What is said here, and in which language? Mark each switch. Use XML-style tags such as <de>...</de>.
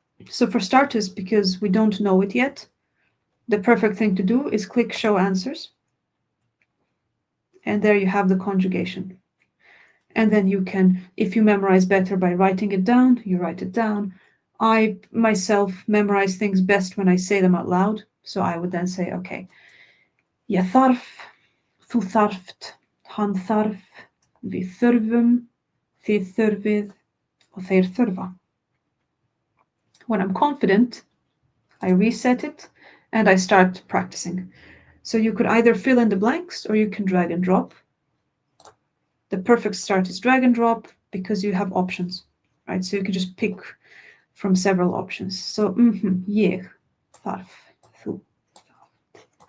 <en>So for starters, because we don't know it yet, the perfect thing to do is click Show Answers. And there you have the conjugation. And then you can, if you memorize better by writing it down, you write it down. I myself memorize things best when I say them out loud. So I would then say, okay,</en> <is>ég þarf, þú þarft, hann þarf, við þurfum, þið þurfið, og þeir þurfa.</is> <en>When I'm confident, I reset it and I start practicing. So you could either fill in the blanks or you can drag and drop. The perfect start is drag and drop because you have options, right? So you can just pick from several options. So,</en> <is>ég þarf, þú þarft.</is>